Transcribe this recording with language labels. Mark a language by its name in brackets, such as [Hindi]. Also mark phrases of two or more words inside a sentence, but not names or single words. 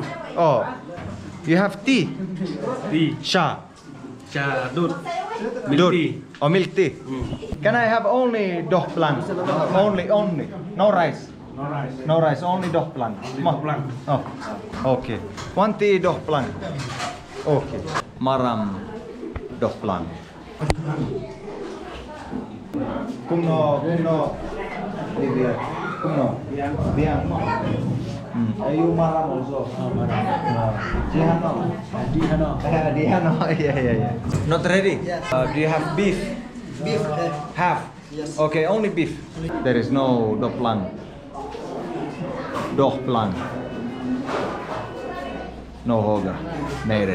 [English] Oh, you have tea. Sha. Milk tea. Or milk tea. Can I have only [Khasi] doh blanc? [English] Only. No rice. No rice. Only [Khasi] doh blanc. [English] Oh, okay. One tea [Khasi] doh blanc. Okay. Maram doh blanc. Kumno. Biang. [English] Are you maram also? Dihano. Yeah. Not ready? Yes. Do you have beef? Beef. Half? Yes. Okay, only beef. There is no [Khasi] doh blanc. [English] No hoga. Neire.